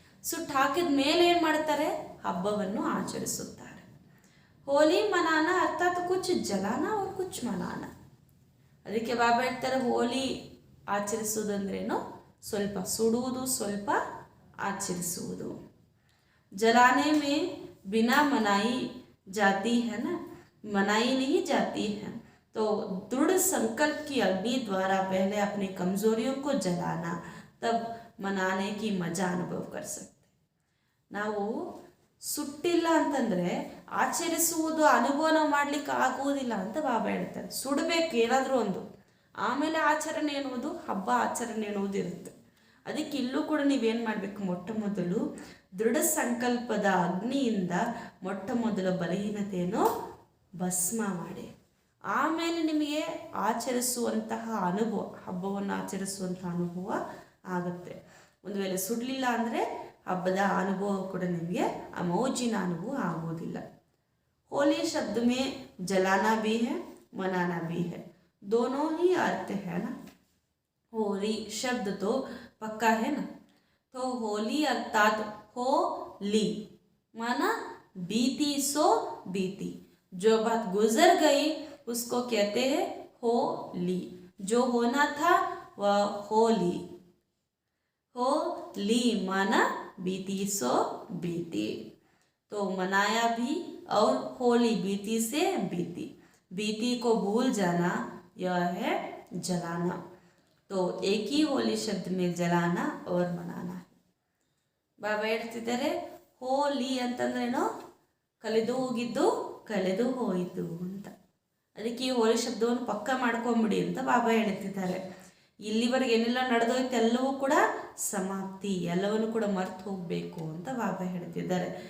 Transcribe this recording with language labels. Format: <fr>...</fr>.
<kn>ಸುಟ್ಟು ಹಾಕಿದ ಮೇಲೆ ಏನು ಮಾಡ್ತಾರೆ, ಹಬ್ಬವನ್ನು ಆಚರಿಸುತ್ತಾರೆ.</kn> <hi>ಹೋಲಿ ಮನಾನ ಅರ್ಥಾತ್ ಕುಚ್ ಜಲಾನ ಅವ್ರು ಕುಚ್ ಮನಾನ.</hi> <kn>ಅದಕ್ಕೆ ಬಾಬಾ ಹೇಳ್ತಾರೆ, ಹೋಲಿ ಆಚರಿಸುವುದಂದ್ರೇನು, ಸ್ವಲ್ಪ ಸುಡುವುದು, ಸ್ವಲ್ಪ ಆಚರಿಸುವುದು.</kn> <hi>जलाने में बिना मनाई जाती है ना, मनाई नहीं जाती है. तो दृढ़ संकल्प की अग्नि द्वारा पहले अपनी कमजोरियों को जलाना, तब मनाने की मजा अनुभव कर सकते.</hi> <kn>ನಾವು ಸುಟ್ಟಿಲ್ಲ ಅಂತಂದರೆ ಆಚರಿಸುವುದು ಅನುಭವ ಮಾಡಲಿಕ್ಕೆ ಆಗುವುದಿಲ್ಲ ಅಂತ ಬಾಬಾ ಹೇಳ್ತಾರೆ. ಸುಡಬೇಕು ಏನಾದರೂ ಒಂದು, ಆಮೇಲೆ ಆಚರಣೆ ಎನ್ನುವುದು, ಹಬ್ಬ ಆಚರಣೆ ಎನ್ನುವುದು ಇರುತ್ತೆ. ಅದಕ್ಕೆ ಇಲ್ಲೂ ಕೂಡ ನೀವೇನು ಮಾಡಬೇಕು, ಮೊಟ್ಟ ಮೊದಲು ದೃಢ ಸಂಕಲ್ಪದ ಅಗ್ನಿಯಿಂದ ಮೊಟ್ಟ ಮೊದಲ ಬಲಹೀನತೆಯನ್ನು ಭಸ್ಮ ಮಾಡಿ, ಆಮೇಲೆ ನಿಮಗೆ ಆಚರಿಸುವಂತಹ ಅನುಭವ, ಹಬ್ಬವನ್ನು ಆಚರಿಸುವಂತಹ ಅನುಭವ ಆಗುತ್ತೆ. ಒಂದು ವೇಳೆ ಸುಡಲಿಲ್ಲ ಅಂದರೆ ಹಬ್ಬದ ಅನುಭವ ಕೂಡ ನಿಮಗೆ ಆ ಮೌಜಿನ ಅನುಭವ ಆಗೋದಿಲ್ಲ.</kn> <hi>होली शब्द में जलाना भी है, मनाना भी है, दोनों ही अर्थ है ना. होली शब्द तो पक्का है ना. तो होली अर्थात होली माना बीती सो बीती, जो बात गुजर गई उसको कहते हैं होली. जो होना था वह होली. होली माना बीती सो बीती. तो मनाया भी और होली बीती से बीती. बीती को भूल जाना यह है जलाना. तो एक ही होली शब्द में जलाना और मनाना है.</hi> <kn>ಬಾಬಾ ಹೇಳ್ತಿದ್ದಾರೆ, ಹೋಲಿ ಅಂತಂದ್ರೇನೋ ಕಳೆದು ಹೋಗಿದ್ದು, ಕಳೆದು ಹೋಯಿತು ಅಂತ. ಅದಕ್ಕೆ ಈ ಹೋಲಿ ಶಬ್ದವನ್ನು ಪಕ್ಕ ಮಾಡ್ಕೊಂಬಿಡಿ ಅಂತ ಬಾಬಾ ಹೇಳ್ತಿದ್ದಾರೆ. ಇಲ್ಲಿವರೆಗೆ ಏನೆಲ್ಲ ನಡೆದೋಯ್ತು ಎಲ್ಲವೂ ಕೂಡ ಸಮಾಪ್ತಿ, ಎಲ್ಲವನ್ನು ಕೂಡ ಮರೆತು ಹೋಗಬೇಕು ಅಂತ ಬಾಬಾ ಹೇಳ್ತಿದ್ದಾರೆ.</kn>